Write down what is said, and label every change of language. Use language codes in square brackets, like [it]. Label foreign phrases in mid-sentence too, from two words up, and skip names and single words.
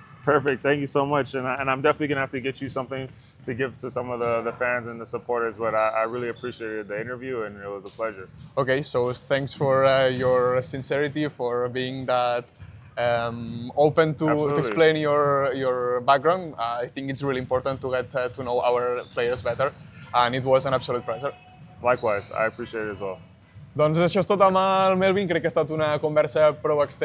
[en] Perfect, thank you so much, and I'm definitely gonna have to get you something to give to some of the fans and the supporters, but I really appreciated the interview, and it was a pleasure. Okay, so thanks for your sincerity, for being that open to explain your background. I think it's really important to get to know our players better, and it was an absolute pleasure. Likewise, I appreciate it as well. [ca] Doncs això és tot amb el Melvin. Crec que ha estat una conversa prou extensa.